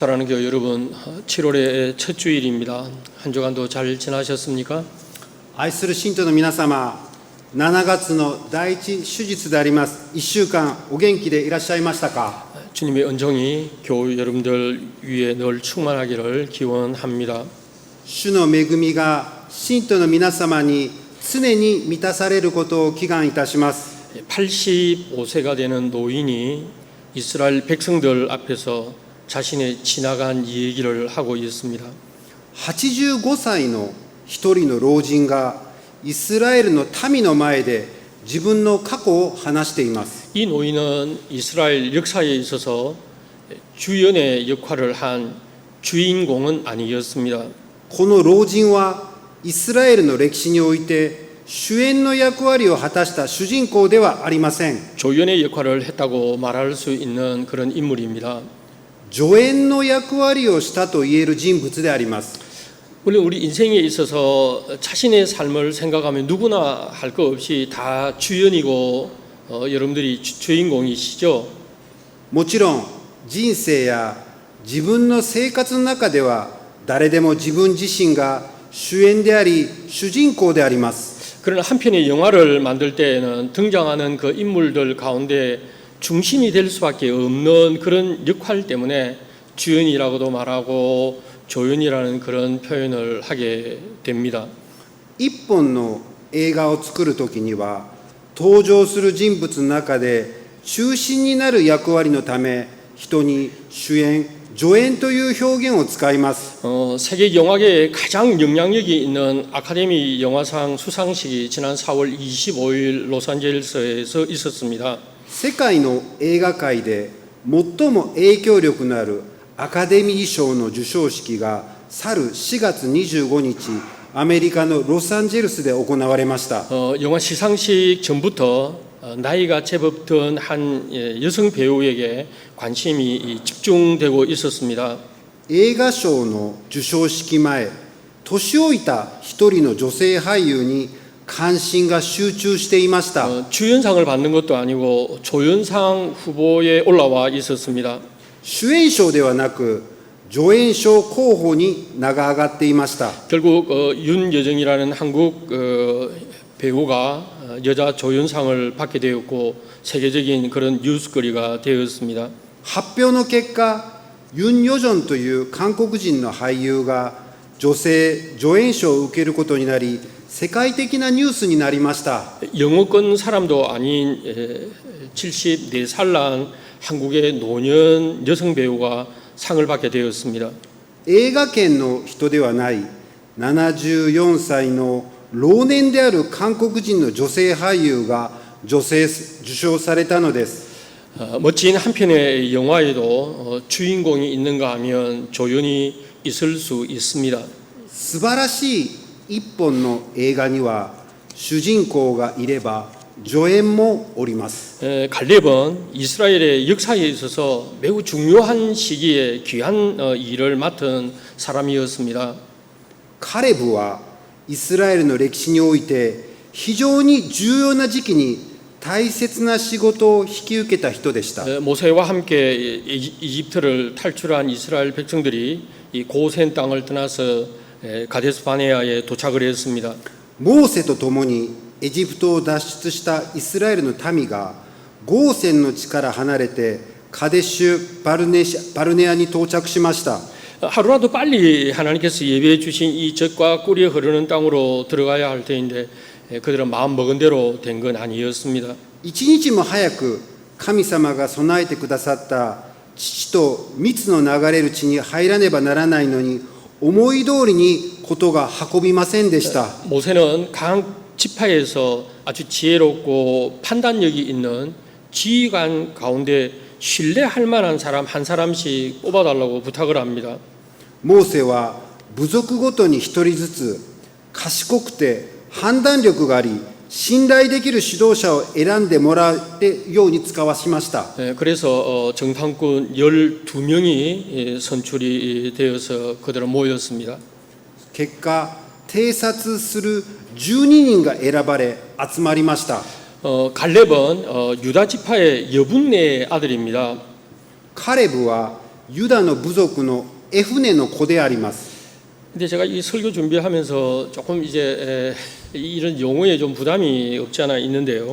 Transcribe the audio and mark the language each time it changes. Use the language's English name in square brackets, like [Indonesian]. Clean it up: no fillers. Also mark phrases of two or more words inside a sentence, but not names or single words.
[Korean] 사랑하는 교회 여러분, 7월의 첫 주일입니다. 한 주간도 잘 지나셨습니까? [Japanese] 愛する信徒の皆様、7月の第一手術であります。1週間お元気でいらっしゃいましたか？ [Korean] 주님의 은총이 교회 여러분들 위에 늘 충만하기를 기원합니다. [Japanese] 主の恵みが信徒の皆様に常に満たされることを祈願いたします。 [Korean] 85세가 되는 노인이 이스라엘 백성들 앞에서 자신의 지나간 얘기를 하고 있습니다. [Japanese] 85 歳の一人の老人がイスラエルの民の前で自分の過去を話しています。 [Korean] 이 노인은 이스라엘 역사에 있어서 주연의 역할을 한 주인공은 아니었습니다. [Japanese] この老人はイスラエルの歴史において主演の役割を果たした主人公ではありません。 [Korean] 조연의 역할을 했다고 말할 수 있는 그런 인물입니다. [Japanese] 助演の役割をしたと言える人物であります。 [Korean] 물론 우리 인생에 있어서 자신의 삶을 생각하면 누구나 할 것 없이 다 주연이고 여러분들이 주인공이시죠. [Japanese] もちろん人生や自分の生活の中では誰でも自分自身が主演であり主人公であります。 [Korean] 그러나 한편의 영화를 만들 때에는 등장하는 그 인물들 가운데 중심이 될 수밖에 없는 그런 역할 때문에 주연이라고도 말하고 조연이라는 그런 표현을 하게 됩니다. [Japanese] 一本の映画を作るときには登場する人物の中で中心になる役割のため人に主演、助演という表現を使います。 [Korean] 세계 영화계에 가장 영향력이 있는 아카데미 영화상 수상식이 지난 4월 25일 로스앤젤레스에서 있었습니다. [Japanese] 世界の映画界で最も影響力のあるアカデミー賞の授賞式が去る4月25日アメリカのロサンゼルスで行われました。 [Korean] 영화 시상식 전부터 나이가 제법 든 한 여성 배우에게 관심이 집중되고 있었습니다. [Japanese] 映画賞の授賞式前、年老いた一人の女性俳優に関心が集中していました。 [Korean] 주연상을 받는 것도 아니고 조연상 후보에 올라와 있었습니다. [Japanese] 主演賞ではなく助演賞候補に名が挙がっていました。 [Korean] 결국 윤여정이라는 한국 배우가 여자 조연상을 받게 되었고 세계적인 그런 뉴스거리가 되었습니다. [Japanese] 発表の結果、ユン・ヨジョンという韓国人の俳優が女性助演賞を受けることになり、世界的なニュースになりました。 [Korean] 영어권 사람도 아닌 74살 난 한국의 노년 여성 배우가 상을 받게 되었습니다. [Japanese] 映画圏の人ではない74歳の老年である韓国人の女性俳優が受賞されたのです。 [Korean] 멋진 한 편의 영화에도 주인공이 있는가 하면 조연이 있을 수 있습니다. [Japanese] 素晴らしい一本の映画には主人公がいれば助演もおります。 [Korean] 갈렙은 이스라엘의 역사에 있어서 매우 중요한 시기에 귀한 일을 맡은 사람이었습니다. [Japanese] カレブはイスラエルの歴史において非常に重要な時期に大切な仕事を引き受けた人でした。 [Korean] 모세와 함께 이집트를 탈출한 이스라엘 백성들이 이 고센 땅을 떠나서 가데스 바네아에 도착을 했습니다. [Japanese] モーセと共にエジプトを脱出したイスラエルの民がゴーセンの地から離れてカデシュ・バルネアに到着しました。 [Korean] 하루라도 빨리 하나님께서 예배해 주신 이 젖과 꿀이 흐르는 땅으로 들어가야 할 때인데 그들은 마음 먹은 대로 된 건 아니었습니다. [Japanese] 一日も早く神様が備えてくださった乳と蜜の流れる地に入らねばならないのに思い通りにことが運びませんでした。 [Korean] 모세는 각 지파에서 아주 지혜롭고 판단력이 있는 지휘관 가운데 신뢰할 만한 사람 한 사람씩 뽑아달라고 부탁을 합니다. [Japanese] モーセは部族ごとに一人ずつ賢くて判断力があり信頼できる指導者を選んでもらうように使わしました。 [Korean] 그래서 정탐꾼 12명이 선출이 되어서 그들은 모였습니다. [Japanese] 結果偵察する12人が選ばれ集まりました。 [Korean] 갈렙은 유다 지파의 여분의 아들입니다. [Japanese] カレブはユダの部族のエフネの子であります。 [Korean] 근데 제가 이 설교 준비하면서 조금 이제 이런 용어에 좀 부담이 없지 않아 있는데요.